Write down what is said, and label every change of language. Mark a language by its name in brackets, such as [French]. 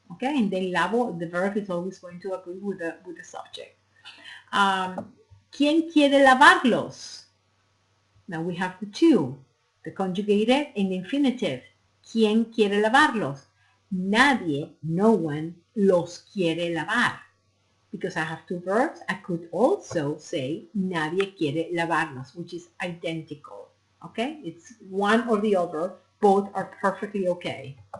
[English] Okay, and then lavo, the verb is always going to agree with the subject. [Spanish] ¿Quién quiere lavarlos? [English] Now we have the two, the conjugated and the infinitive. [Spanish] ¿Quién quiere lavarlos? Nadie, [English] no one, [Spanish] los quiere lavar. [English] Because I have two verbs, I could also say [Spanish] nadie quiere lavarlos, [English] which is identical. Okay, it's one or the other, both are perfectly okay.